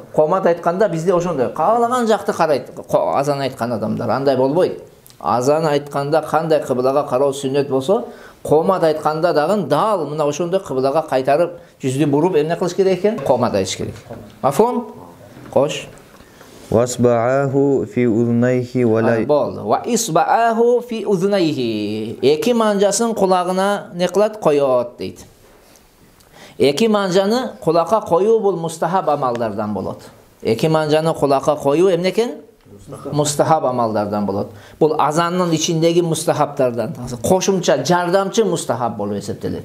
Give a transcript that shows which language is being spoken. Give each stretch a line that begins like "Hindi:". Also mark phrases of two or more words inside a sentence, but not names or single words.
Kyrgyz: Комат айтканда бизде ошондой. Каалаган жакты карайт. Азан айткан адамдар андай болбойт. Азан айтканда кандай кыблага кароо сүннөт болсо, комат айтканда дагы дал мына ошондой кыблага кайтарып, жүздү буруп эмне кылыш керек экен? Комат айтыш керек. Мафхум? Кош.
Arabic: وإصبعاه في أذنيه ولا Болду. وإصبعاه في أذنيه.
Kyrgyz: Эки манжасын кулагына не кылат? Коёт дейт. Эки манжаны кулакка коюу бул мустахаб амалдардан болот. Эки манжаны кулакка коюу эмне экен? Мустахаб амалдардан болот. Бул азандын ичиндеги мустахабтардан. Кошумча, жардамчы мустахаб болуп эсептелет.